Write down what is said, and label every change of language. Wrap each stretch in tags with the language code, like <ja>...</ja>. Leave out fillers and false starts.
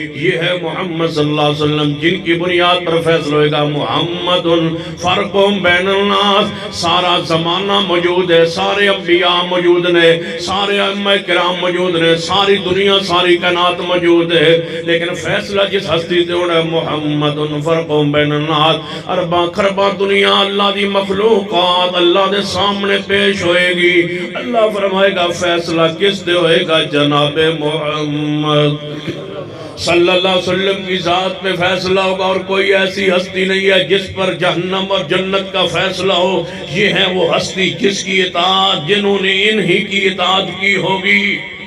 <ur>یہ ہے محمد صلی اللہ علیہ وسلم جن کی بنیاد پر فیصلہ ہوئے گا محمد فرق بین الناس. سارا زمانہ موجود ہے،</ur> <pa>سارے انبیاء موجود نے، سارے ائمہ کرام موجود نے، ساری دنیا ساری کائنات موجود ہے لیکن فیصلہ جس ہستی تے ہونا ہے محمد فرق بین الناس. ارباں خرباں دنیا اللہ دی مخلوقات اللہ دے سامنے پیش ہوئے گی. اللہ فرمائے گا فیصلہ کس دے ہوئے گا جناب محمد صلی اللہ علیہ وسلم</pa> <ur>کی ذات پہ فیصلہ ہوگا. اور کوئی ایسی ہستی نہیں ہے جس پر جہنم اور جنت کا فیصلہ ہو. یہ ہے وہ ہستی جس کی اطاعت جنہوں نے انہی کی اطاعت کی ہوگی.</ur>